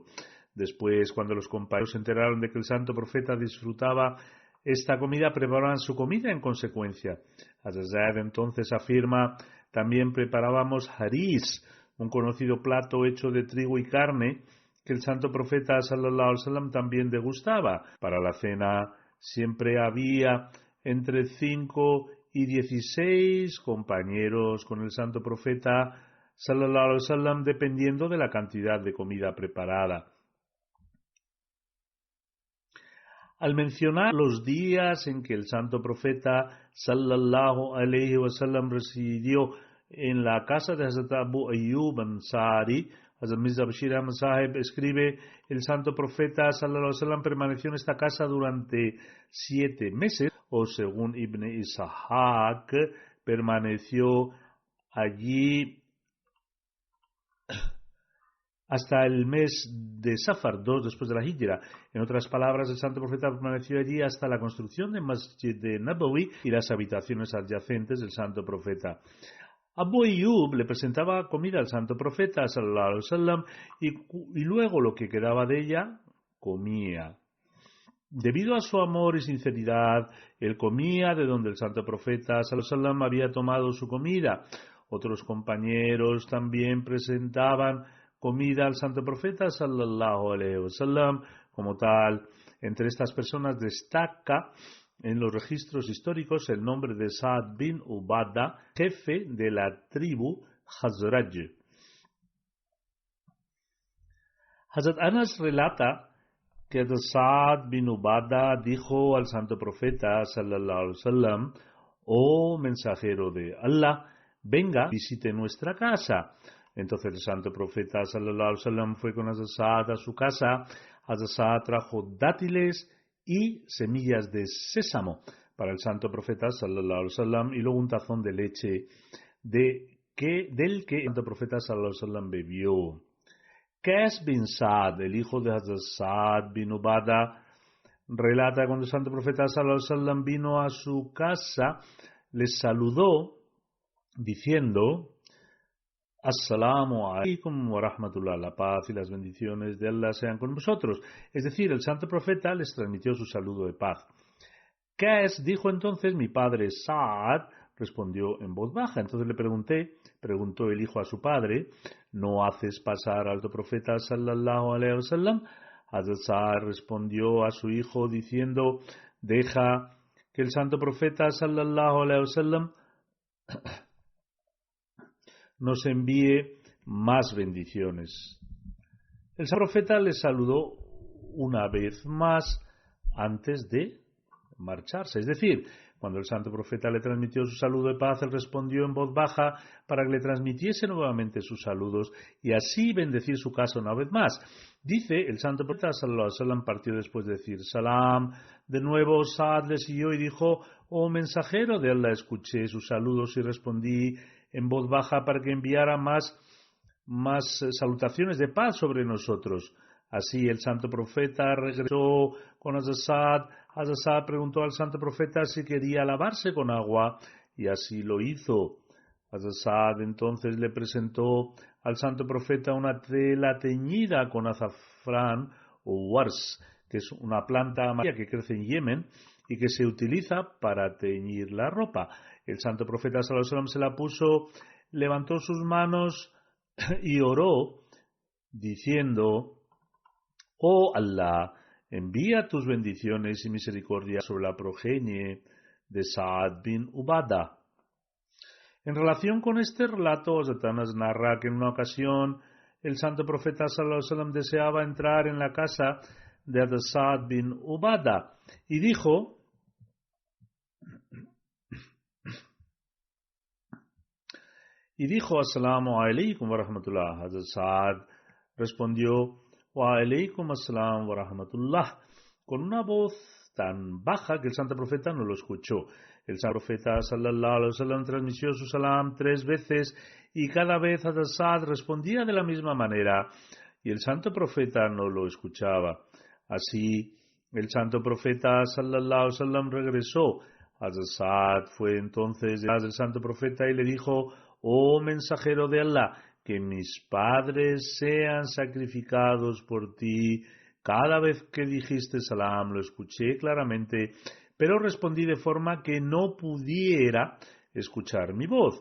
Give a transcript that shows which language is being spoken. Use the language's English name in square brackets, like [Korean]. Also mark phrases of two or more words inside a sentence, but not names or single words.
[Spanish] Después, cuando los compañeros se enteraron de que el santo profeta disfrutaba esta comida, preparaban su comida en consecuencia. Hazrat entonces afirma, también preparábamos haris, un conocido plato hecho de trigo y carne que el santo profeta [Arabic] صلى الله عليه وسلم [Spanish] también degustaba. Para la cena siempre había entre 5 y 16 compañeros con el santo profeta [Arabic] صلى الله عليه وسلم, [Spanish] dependiendo de la cantidad de comida preparada. Al mencionar los días en que el santo profeta [Arabic] صلى الله عليه وسلم [Spanish] residió en la casa de Hazrat Abu Ayyub Ansari, Hazrat Mirza Bashir Ahmad Sahib escribe, el santo profeta [Arabic] صلى الله عليه وسلم [Spanish] permaneció en esta casa durante 7 meses, o según Ibn Ishaq, permaneció allí hasta el mes de Safar, 2 después de la Hijra. En otras palabras, el santo profeta permaneció allí hasta la construcción del Masjid de Nabawi y las habitaciones adyacentes del santo profeta. Abu Ayyub le presentaba comida al santo profeta [Arabic] صلى الله عليه وسلم [Spanish] y luego lo que quedaba de ella comía. Debido a su amor y sinceridad, él comía de donde el santo profeta [Arabic] صلى الله عليه وسلم [Spanish] había tomado su comida. Otros compañeros también presentaban comida al santo profeta [Arabic] صلى الله عليه وسلم. [Spanish] Como tal, entre estas personas destaca en los registros históricos el nombre de Sa'd bin Ubadah, jefe de la tribu Khazraj. Hazrat Anas relata que Sa'd bin Ubadah dijo al santo profeta [Arabic] صلى الله عليه وسلم: [Spanish] oh mensajero de Allah, venga, visite nuestra casa. Entonces el santo profeta [Arabic] صلى الله عليه وسلم [Spanish] fue con Hazrat Sa'd a su casa. Hazrat Sa'd trajo dátiles y semillas de sésamo para el santo profeta [Arabic] صلى الله عليه وسلم [Spanish] y luego un tazón de leche del que el santo profeta [Arabic] صلى الله عليه وسلم [Spanish] bebió. Qais bin Sa'd, el hijo de Hazrat Sa'd bin Ubadah, relata cuando el santo profeta [Arabic] صلى الله عليه وسلم [Spanish] vino a su casa, les saludó diciendo: [Arabic] السلام عليكم ورحمة الله, [Spanish] la paz y las bendiciones de Allah sean con vosotros. Es decir, el santo profeta les transmitió su saludo de paz. Qais dijo entonces: mi padre Sa'd, respondió en voz baja. Entonces preguntó el hijo a su padre: ¿no haces pasar al alto profeta [Arabic] صلى الله عليه وسلم? [Spanish] Hazrat Sa'd respondió a su hijo diciendo: deja que el santo profeta [Arabic] صلى الله عليه وسلم [Spanish] nos envíe más bendiciones. El santo profeta les saludó una vez más antes de marcharse. Es decir, cuando el santo profeta le transmitió su saludo de paz, él respondió en voz baja para que le transmitiese nuevamente sus saludos y así bendecir su casa una vez más. Dice, el santo profeta [Arabic] صلى الله عليه وسلم [Spanish] partió después de decir salam. De nuevo Sa'd le siguió y dijo: oh mensajero de Allah, escuché sus saludos y respondí en voz baja para que enviara más salutaciones de paz sobre nosotros. Así el santo profeta regresó con Hazrat Sa'd. Hazrat Sa'd preguntó al santo profeta si quería lavarse con agua y así lo hizo. Hazrat Sa'd entonces le presentó al santo profeta una tela teñida con azafrán o wars, que es una planta amarilla que crece en Yemen y que se utiliza para teñir la ropa. El santo profeta [Arabic] صلى الله عليه وسلم [Spanish] se la puso, levantó sus manos y oró diciendo: oh Allah, envía tus bendiciones y misericordia sobre la progenie de Saad bin Ubada. En relación con este relato, Hazrat Anas narra que en una ocasión el santo profeta [Arabic] صلى الله عليه وسلم [Spanish] deseaba entrar en la casa de Hazrat Saad bin Ubada y dijo: [Arabic] السلام عليكم ورحمة الله. Hazrat Saad respondió: وعليكم السلام ورحمة الله, [Spanish] con una voz tan baja que el santo profeta no lo escuchó. El santo profeta [Arabic] صلى الله عليه وسلم [Spanish] transmitió su salam 3 veces y cada vez Hazrat Saad respondía de la misma manera y el santo profeta no lo escuchaba. Así, el santo profeta [Arabic] صلى الله عليه وسلم [Spanish] regresó. Hazrat Saad fue entonces detrás del santo profeta y le dijo: Oh mensajero de Allah, que mis padres sean sacrificados por ti. Cada vez que dijiste salam lo escuché claramente, pero respondí de forma que no pudiera escuchar mi voz.